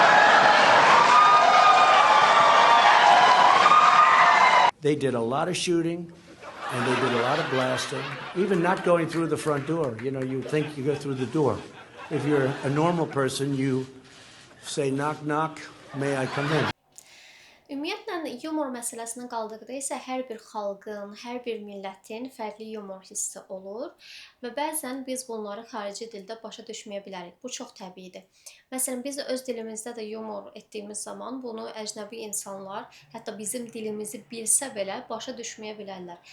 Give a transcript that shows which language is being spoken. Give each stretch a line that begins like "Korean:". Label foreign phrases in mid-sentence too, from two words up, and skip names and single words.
English: They did a lot of shooting and they did a lot of blasting, even not going through the front door. You know, you think you go through the door. If you're a normal person, you say, knock, knock, may I come in?
Azerbaijani: Ümumiyyətlə, yumor məsələsinə qaldıqda isə hər bir xalqın, hər bir millətin fərqli yumor hissi olur və bəzən biz bunları xarici dildə başa düşməyə bilərik. Bu çox təbiidir. Məsələn, biz öz dilimizdə də yumor etdiyimiz zaman bunu əcnəbi insanlar, hətta bizim dilimizi bilsə belə başa düşməyə bilərlər.